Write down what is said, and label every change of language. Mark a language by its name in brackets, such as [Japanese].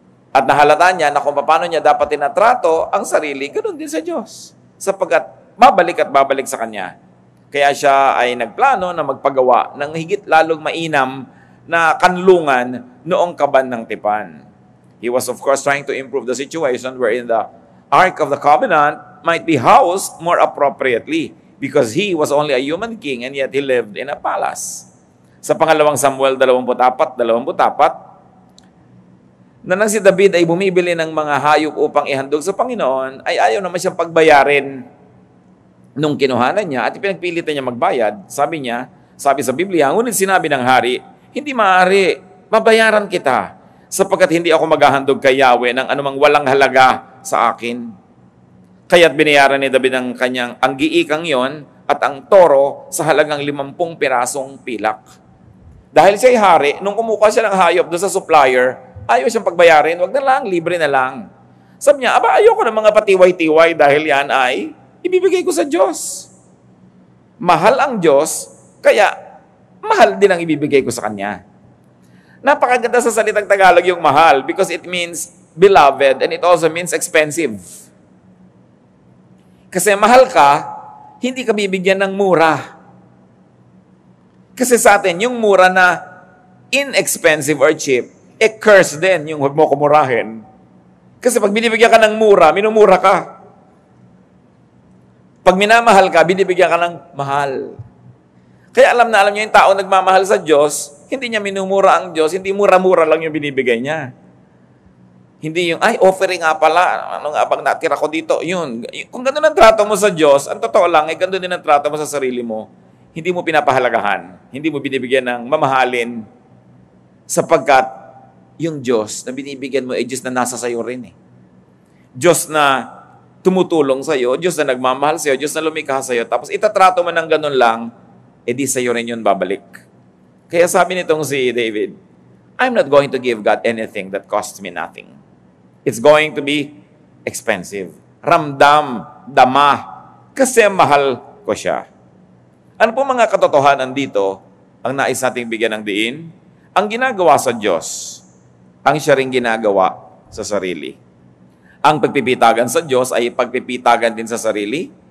[Filipino] At nahalata niya na kung paano niya dapat tinatrato ang sarili, ganoon din sa Diyos. Sapagkat babalik at babalik sa Kanya. Kaya siya ay nagplano na magpagawa ng higit lalong mainam na kanlungan noong kaban ng tipan. [English] He was of course trying to improve the situation wherein the Ark of the Covenant might be housed more appropriately because he was only a human king and yet he lived in a palace. [Filipino] Sa pangalawang Samuel 24:24, na nang si David ay bumibili ng mga hayop upang ihandog sa Panginoon, ay ayaw naman siyang pagbayarin nung kinuhanan niya at pinagpilitan niya magbayad. Sabi sa Biblia, ngunit sinabi ng hari, hindi maaari, babayaran kita. sapagkat hindi ako maghahandog kay Yahweh ng anumang walang halaga sa akin. Kaya't binayaran ni David ang giikang yon at ang toro sa halagang 50 pirasong pilak. Dahil siya'y hari, nung kumuha siya ng hayop doon sa supplier, ayaw siyang pagbayarin, wag na lang, libre na lang. Sabi niya, ayoko ng mga patiway-tiway dahil yan ay ibibigay ko sa Diyos. Mahal ang Diyos, kaya mahal din ang ibibigay ko sa Kanya. Napakaganda sa salitang Tagalog yung mahal [English] because it means beloved and it also means expensive. [Filipino] Kasi mahal ka, hindi ka bibigyan ng mura. Kasi sa atin, yung mura na [English] inexpensive or cheap, [Filipino] curse din yung huwag mo kumurahin. Kasi pag binibigyan ka ng mura, minumura ka. Pag minamahal ka, binibigyan ka ng mahal. Kaya alam niyo yung tao nagmamahal sa Diyos, hindi niya minumura ang Diyos, hindi mura-mura lang yung binibigay niya. Hindi yung, offering nga pala, ano nga bang natira ko dito, yun. Kung gano'n ang trato mo sa Diyos, ang totoo lang, gano'n din ang trato mo sa sarili mo, hindi mo pinapahalagahan, hindi mo binibigyan ng mamahalin, sapagkat yung Diyos na binibigyan mo ay Diyos na nasa sayo rin eh. Diyos na tumutulong sa'yo, Diyos na nagmamahal sa'yo, Diyos na lumikha sa'yo, tapos itatrato mo ng gano'n lang, di sa'yo rin yun babalik. Kaya sabi nitong si David, [English] I'm not going to give God anything that costs me nothing. It's going to be expensive. [Filipino] Ramdam, dama, kasi mahal ko siya. Ano po mga katotohanan dito ang nais nating bigyan ng diin? Ang ginagawa sa Diyos, ang siya ring ginagawa sa sarili. Ang pagpipitagan sa Diyos ay pagpipitagan din sa sarili.